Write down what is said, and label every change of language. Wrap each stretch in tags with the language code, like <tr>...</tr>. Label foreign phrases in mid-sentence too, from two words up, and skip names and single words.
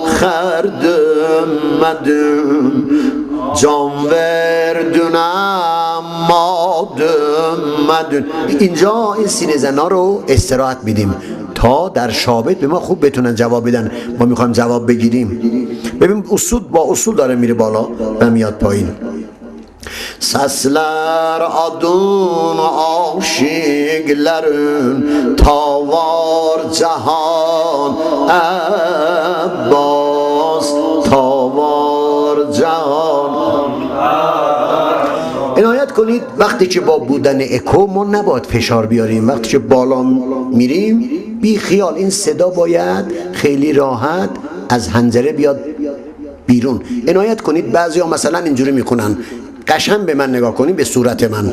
<az>dönmedim, can verdin ama dönmedin.</az> <fa>اینجا این سینه زنا رو استراحت میدیم تا در شابت به ما خوب بتونن جواب بدن. ما میخوایم جواب بگیریم. ببین اصول با اصول داره میره بالا و میاد پایین.</fa> <az>Sesler adın aşıkların tavar cihan Abbas tavar cihan.</az> <fa>عنایت کنید وقتی که با بودن اکو ما نباید فشار بیاریم. وقتی که بالا میریم بی خیال این صدا باید خیلی راحت از حنجره بیاد بیرون. عنایت کنید بعضیا مثلا اینجوری میکنن. قشنگ به من نگاه کنید به صورت من.</fa>